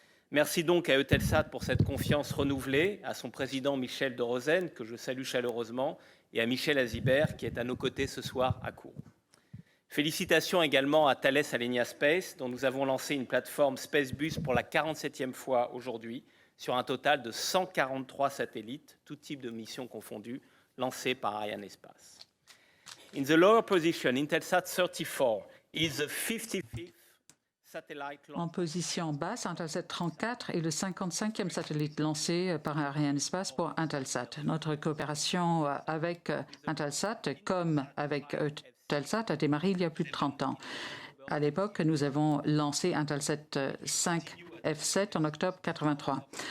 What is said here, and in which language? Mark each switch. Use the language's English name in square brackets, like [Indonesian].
[French] Merci donc à Eutelsat pour cette confiance renouvelée, à son président Michel de Rosen, que je salue chaleureusement, et à Michel Azibert, qui est à nos côtés ce soir à Kourou. Félicitations également à Thales Alenia Space, dont nous avons lancé une plateforme SpaceBus pour la 47e fois aujourd'hui, sur un total de 143 satellites, tout type de mission confondue, lancés par Arianespace. [English] In the lower position, Intelsat 34 is the 55th satellite launch. [French] En position basse, Intelsat 34 est le 55e satellite lancé par Arianespace pour Intelsat. Notre coopération avec Intelsat, comme avec Eutelsat, a démarré il y a plus de 30 ans. À l'époque, nous avons lancé Intelsat 5 F7 en octobre 1983.